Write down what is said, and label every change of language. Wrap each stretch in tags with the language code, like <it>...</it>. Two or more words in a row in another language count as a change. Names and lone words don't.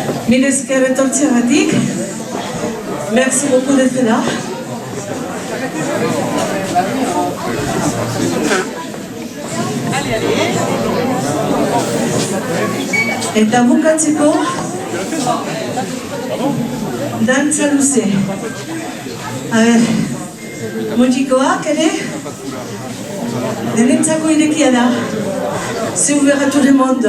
<eu>Mille esker etortzeagatik.</eu> <fr>Merci beaucoup d'être là.</fr> <eu>Eta bukatzeko dantza luze.</eu> <es>A ver,</es> <eu>mutikoak ere denentzako irekia da.</eu> <fr>C'est ouvert à tout le monde.</fr>